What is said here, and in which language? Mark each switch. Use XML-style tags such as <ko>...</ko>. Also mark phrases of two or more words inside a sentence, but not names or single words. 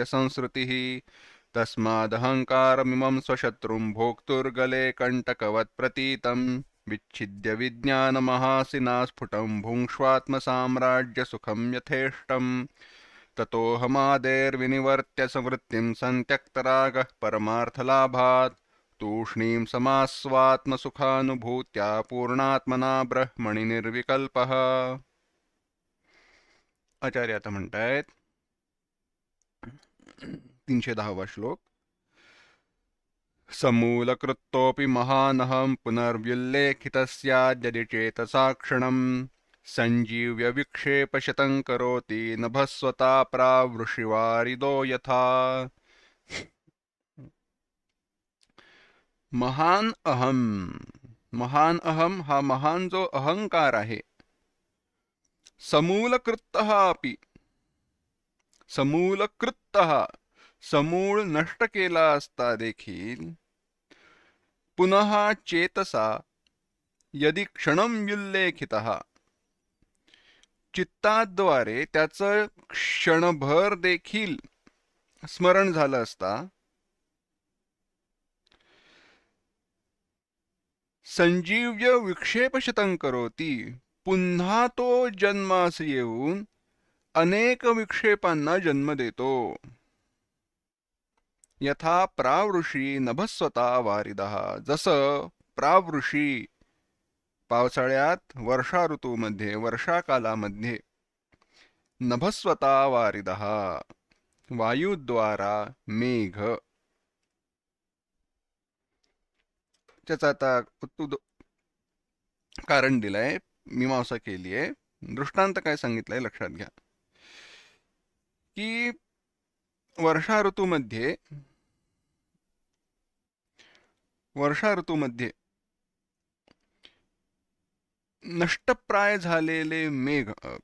<sa>संसृतिः तस्मादहङ्कारमिमं स्वशत्रुं भोक्तुर्गले कण्टकवत् प्रतीतं विच्छिद्य विज्ञानमहासिना स्फुटं भुङ्क्ष्वात्मसाम्राज्यसुखं यथेष्टम् ततोऽहमादेर्विनिवर्त्य संवृत्तिं सन्त्यक्तरागः परमार्थलाभात् तूष्णीं समास्वात्मसुखानुभूत्या पूर्णात्मना ब्रह्मणि निर्विकल्पः।</sa> <mr>आचार्य आता म्हणतायत 310वा श्लोक।</mr> <sa>समूलकृतोऽपि महानहं पुनर्व्युल्लेखितस्याद्यदि चेतसा क्षणम् सञ्जीव्य विक्षेपशतं करोति नभस्वता प्रावृषिवारिदो यथा। महान अहम</sa> <mr>हा महान जो अहंकार आहे,</mr> <sa>समूलकृतः अपि,</sa> <mr>समूलकृतः समूळ नष्ट केला असता देखील,</mr> <sa>पुनः चेतसा यदि क्षणं व्युल्लेखितः</sa> <mr>चित्ताद्वारे त्याचं क्षणभर देखील स्मरण झालं असता,</mr> <sa>संजीव्य विक्षेपशतं करोती</sa> <mr>पुन्हा तो जन्मास येऊन अनेक विक्षेपांना जन्म देतो।</mr> <sa>यथा प्रावृषी नभस्वता वारिदः,</sa> <mr>जसं प्रावृषी पावसाळ्यात वर्षा ऋतूमध्ये वर्षाकालामध्ये</mr> <sa>नभस्वता वारिदः</sa> <mr>वायुद्वारा मेघ, त्याचा आता कारण दिलंय, मीमांसा केली आहे, दृष्टांत काय सांगितलंय लक्षात घ्या की वर्षा ऋतूमध्ये नष्टप्राय झालेले मेघ</mr>